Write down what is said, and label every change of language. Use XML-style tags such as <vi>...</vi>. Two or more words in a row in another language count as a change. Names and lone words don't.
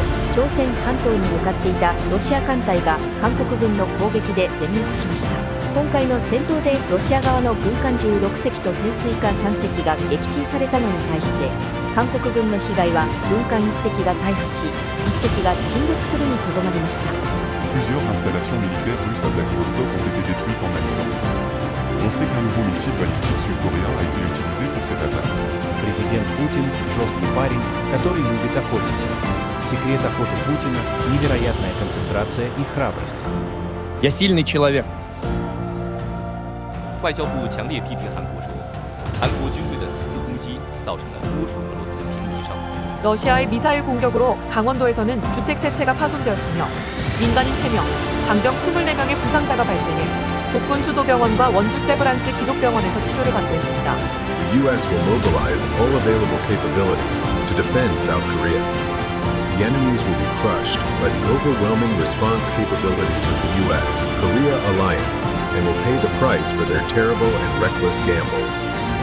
<ja>朝鮮半島に向かっていたロシア艦隊が韓国軍の攻撃で全滅しました。今回の戦闘でロシア側の軍艦16隻と潜水艦3隻が撃沈されたのに対して、韓国軍の被害は軍艦1隻が大破し、1隻が沈没するにとどまりました。</ja> <fr>Plusieurs installations militaires russes à Vladivostok ont été détruites en même temps. On sait qu'un nouveau missile balistique sud-coréen a été utilisé pour cette attaque.</fr> <ru>Президент Путин – жесткий парень, который любит охотиться. Секрет охоты Путина – невероятная концентрация и храбрость. Я сильный человек.</ru> <zh>外交部强烈批评韩国说，韩国军队的此次攻击造成了多数俄罗斯平民伤亡。</zh> <ko>러시아의 미사일 공격으로 강원도에서는 주택 3채가 파손되었으며 민간인 3명, 장병 24명의 부상자가 발생해 복군 수도병원과 원주 세브란스 기독병원에서 치료를 받고 있습니다.</ko> <en>The U.S. will mobilize all available capabilities to defend South Korea. The enemies will be crushed by the overwhelming response capabilities of the U.S.-Korea alliance and will pay the price for their terrible and reckless gamble.</en>